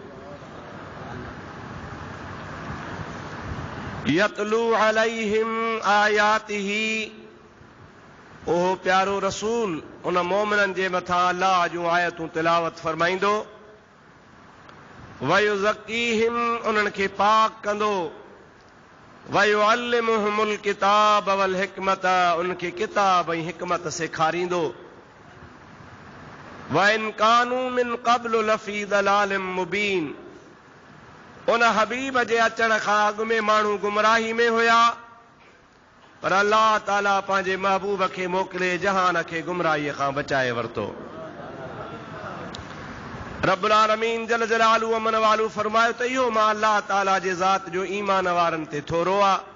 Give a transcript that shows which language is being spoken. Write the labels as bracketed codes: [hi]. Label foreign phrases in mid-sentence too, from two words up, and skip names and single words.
[ar] يتلو عليهم آياته, [sd] ओह प्यारो रसूल उन मोमिनन जे मथां अल्लाह जूं आयतूं तिलावत फरमाईंदो। वयुज़क्कीहिम, उन्हनि खे पाक कंदो। [ar] ويعلمهم الكتاب والحكمة, [sd] उनखे किताब ऐं हिकमत सेखारींदो। [ar] وإن كانوا من قبل لفي ضلال مبين, [sd] उन हबीब जे अचण खां अॻु में माण्हू गुमराही में हुया, पर अल्लाह ताला पंहिंजे महबूब खे मोकिले जहान खे गुमराहीअ खां बचाए वरितो। [ar] رب العالمين جل جلاله وعم نواله [sd] फरमायो त इहो मां अल्लाह ताला जे ज़ात जो ईमान वारनि ते थोरो आहे।